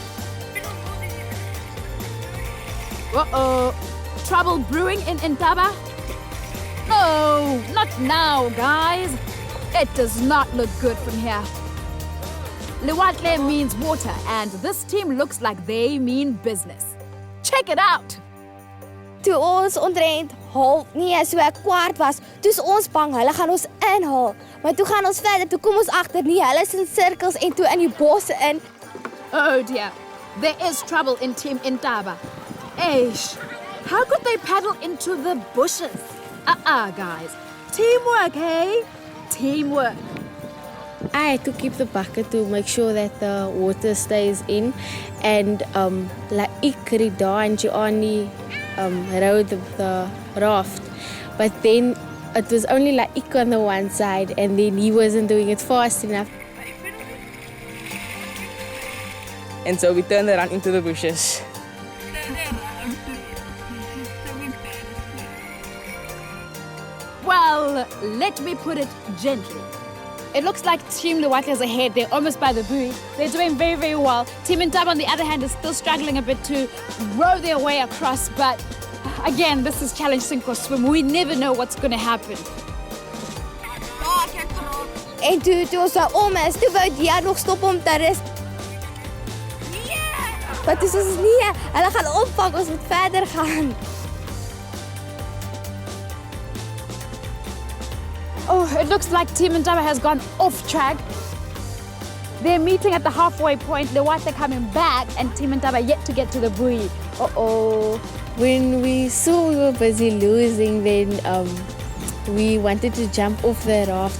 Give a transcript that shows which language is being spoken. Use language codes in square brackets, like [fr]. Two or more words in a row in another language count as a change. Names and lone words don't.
[en] Uh-oh. Trouble brewing in Intaba? No, not now, guys. It does not look good from here. Lewatle means water, and this team looks like they mean business. Check it out! [af] Toe ons omtrent so 'n kwart was, toe's ons bang hulle gaan ons inhaal. Maar toe gaan ons verder, toe kom ons agter nie, hulle is in sirkels en toe in die bosse in. [en] Oh dear, there is trouble in Team Intaba. Eish, How could they paddle into the bushes? Guys. Teamwork, hey? Teamwork. I had to keep the bucket to make sure that the water stays in. [af] And ek het daar en Gianni [en] rode the raft. But then it was only ek on the one side and then he wasn't doing it fast enough. And so we turned around into the bushes. Well, let me put it gently. It looks like Team Lewatle is ahead. They're almost by the buoy. They're doing very, very well. Team Indaba, on the other hand, is still struggling a bit to row their way across. But again, this is challenge sink or swim. We never know what's going to happen. [af] En toe ons om is, toe wou die nog stop om te rus. Maar toe ons nee, hulle gaan oppak, ons moet verder gaan. [en] Oh, it looks like Team Indaba has gone off track. They're meeting at the halfway point. Lewatle coming back, and Team Indaba yet to get to the buoy. Uh-oh. When we saw we were busy losing, then we wanted to jump off the raft.